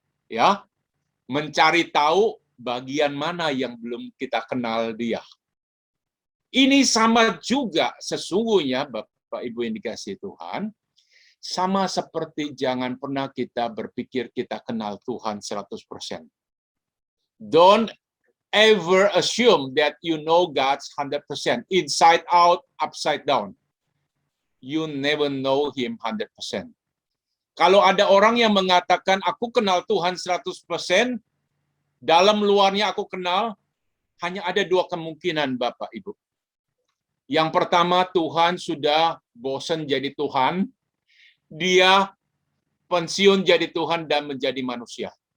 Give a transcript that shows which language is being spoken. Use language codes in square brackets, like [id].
[id] Ya, mencari tahu bagian mana yang belum kita kenal dia. Ini sama juga sesungguhnya Bapak Ibu yang dikasihi Tuhan, sama seperti jangan pernah kita berpikir kita kenal Tuhan 100%. [en] Don't ever assume that you know God's 100%, inside out, upside down. You never know Him 100%. [id] Kalau ada orang yang mengatakan, aku kenal Tuhan 100%, dalam luarnya aku kenal, hanya ada dua kemungkinan, Bapak Ibu. Yang pertama, Tuhan sudah bosan jadi Tuhan, dia pensiun jadi Tuhan dan menjadi manusia.